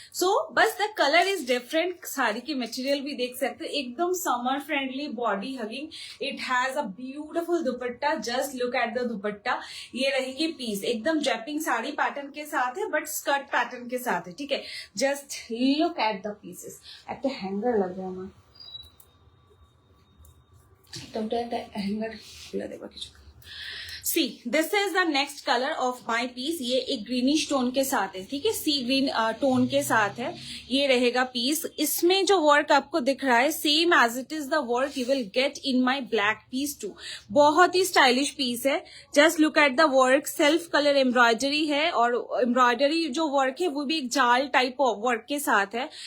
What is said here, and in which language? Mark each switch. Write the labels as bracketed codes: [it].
[hi] सो बस [en] The colour is different. [hi] Sari की material भी देख सकते हैं, एकदम summer friendly, body hugging. [en] It has a beautiful dupatta. Just look at the dupatta. [hi] ये रहेंगे पीस, एकदम ड्रेपिंग साड़ी पैटर्न के साथ है, बट स्कर्ट पैटर्न के साथ है, ठीक है। [en] Just look at the pieces. [bn] একটা হ্যাঙ্গার লাগবে আমার, একটা হ্যাঙ্গার খুলে দেবা কিছু। [en] See this is the next colour of my piece. [hi] ये एक ग्रीनिश टोन के साथ है, ठीक है, सी ग्रीन टोन के साथ है। ये रहेगा पीस। इसमें जो वर्क आपको दिख रहा है, [en] Same as it is the work you will get in my black piece too. [hi] बहुत ही स्टाइलिश पीस है। [en] Just look at the work. [hi] Self colour embroidery है, और एम्ब्रॉयडरी जो वर्क है वो भी एक जाल टाइप ऑफ वर्क के साथ है।